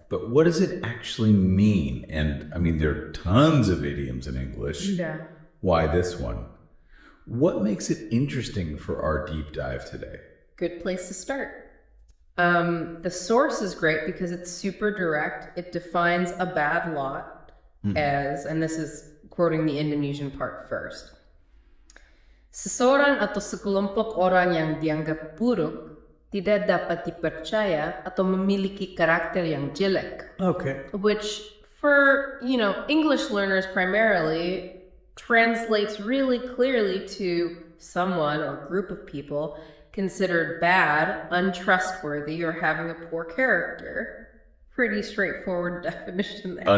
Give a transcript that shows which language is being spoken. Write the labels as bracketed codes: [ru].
[en] But what does it actually mean? And I mean, there are tons of idioms in English. Yeah. Why this one? What makes it interesting for our deep dive today? Good place to start. The source is great because it's super direct. It defines a bad lot as, and this is quoting the Indonesian part first, [id] seseorang atau sekelompok orang yang dianggap buruk tidak dapat dipercaya atau memiliki karakter yang jelek. [en] Okay. Which for, English learners primarily translates really clearly to someone or group of people considered bad, untrustworthy, or having a poor character. Pretty straightforward definition there.